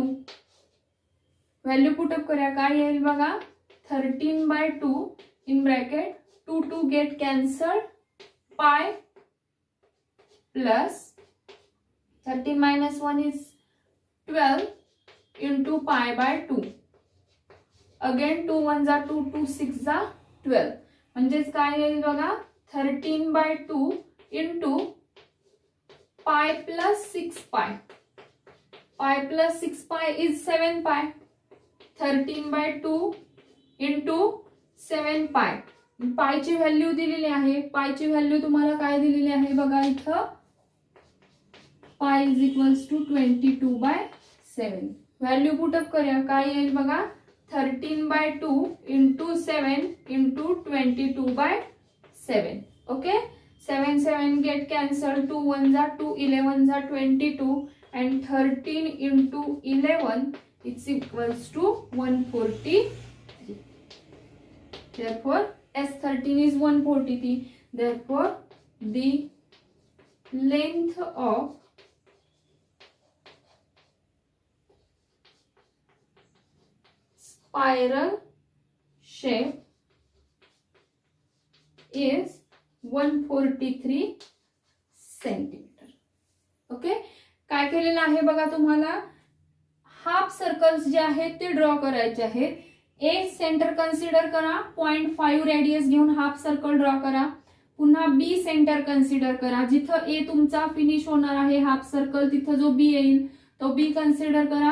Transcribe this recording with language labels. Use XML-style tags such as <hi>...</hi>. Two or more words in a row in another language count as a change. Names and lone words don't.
<en>value put up</en> <mr>करूया, काय येईल बघा,</mr> <en>13/2 in bracket 2 get cancelled, pi plus 13 minus 1 is 12 into π/2. Again 2 1s are 2, 2 6s are 12.</en> <mr>म्हणजेच काय येईल बघा, 13/2</mr> <en>into pi plus 6pi. Pi plus 6pi is 7pi. 13/2 into 7pi.</en> <mr>पाय ची व्हॅल्यू दिलेली आहे. पाय ची व्हॅल्यू तुम्हाला काय दिलेली आहे बघा इथं,</mr> <en>pi is equals to</en> <mr>22/7.</mr> <en>value put up</en> <mr>करूया, काय येईल बघा, 13/2 into 7 into 22/7.</mr> <en>ओके, 7 7 get cancelled, 2 1s are 2, 11s are 22 and 13 into 11 is equals to 143. Therefore S13 is 143. Therefore the length of spiral shape is 143 सेंटीमीटर.</en> <mr>ओके, काय केलेलं आहे बघा, तुम्हाला</mr> <en>half circles</en> <mr>जे आहेत ते ड्रॉ करायचे आहेत.</mr> <en>A center consider</en> <mr>करा, 0.5 रेडियस घेऊन</mr> <en>half circle draw</en> <mr>करा. पुन्हा</mr> <en>B center consider</en> <mr>करा, जिथं ए तुमचा फिनिश होणार आहे</mr> <en>half circle</en> <mr>तिथं जो बी येईल तो</mr> <en>B consider</en> <mr>करा.</mr>